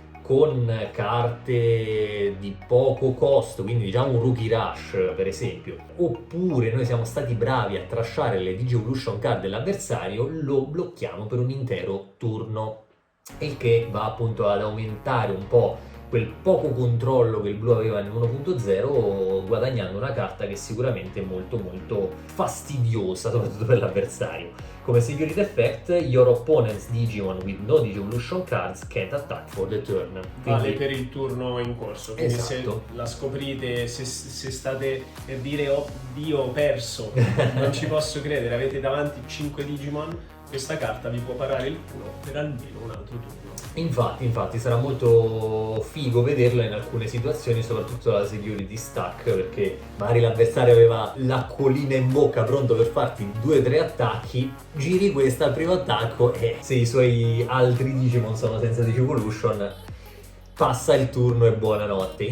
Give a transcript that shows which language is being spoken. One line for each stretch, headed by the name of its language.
Italian: con carte di poco costo, quindi diciamo un Rookie Rush per esempio, oppure noi siamo stati bravi a trashare le Digivolution card dell'avversario, lo blocchiamo per un intero turno, il che va appunto ad aumentare un po' quel poco controllo che il blu aveva nel 1.0, guadagnando una carta che sicuramente è molto molto fastidiosa, soprattutto per l'avversario.
English: Come security effect, your opponent's Digimon with no Digivolution cards can't attack for the turn.
Italian: Vale per il turno in corso, quindi esatto. se la scoprite, se state per dire oddio ho perso, non ci posso credere, avete davanti 5 Digimon, questa carta vi può parare il culo per almeno un altro turno. Infatti sarà molto figo vederlo in alcune situazioni, soprattutto la security stack, perché magari l'avversario aveva l'acquolina in bocca pronto per farti 2-3 attacchi, giri questa al primo attacco e se i suoi altri Digimon sono senza Digivolution passa il turno e buonanotte.